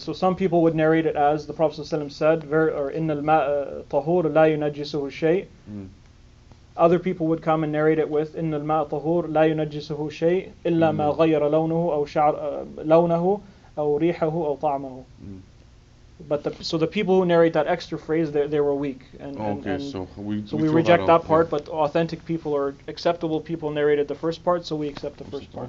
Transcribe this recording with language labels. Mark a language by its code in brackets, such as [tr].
[en] So some people would narrate it as the Prophet ﷺ said, or [ar] إِنَّ الْمَاءَ طَهُورٌ لَا يُنَجِّسُهُ شَيْءٌ. [en] Other people would come and narrate it with [ar] إِنَّ الْمَاءَ طَهُورٌ لَا يُنَجِّسُهُ شَيْءٌ إِلَّا مَا غَيَّرَ لَوْنَهُ أو ريحه أو طعمه. [en] But the people who narrate that extra phrase, they were weak, so we reject that part. But authentic people or acceptable people narrated the first part, so we accept the first part.